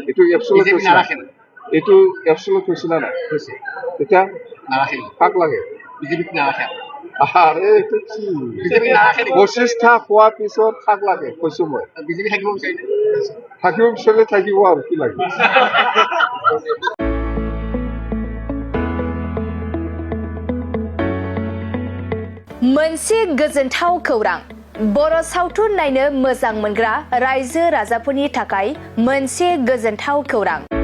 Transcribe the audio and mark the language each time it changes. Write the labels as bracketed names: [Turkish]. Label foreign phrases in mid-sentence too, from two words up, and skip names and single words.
[Assamese] এইটো এবছলুট হৈছে না নাই? এতিয়া কাক লাগে? বিজেপিক নাৰাখে। আৰে এইটো কি? 25টা পোৱাৰ পিছত কাক লাগে কৈছো মই? বিজেপি থাকিব বিচাৰিছে। থাকিব বিচাৰিলে থাকিব আৰু কি লাগে? [Bodo] मोनसे गोजोनथाव खौरां। बर' सावथुन नायनो मोजां मोनग्रा रायजो राजाफोरनि थाखाय मोनसे गोजोनथाव खौरां।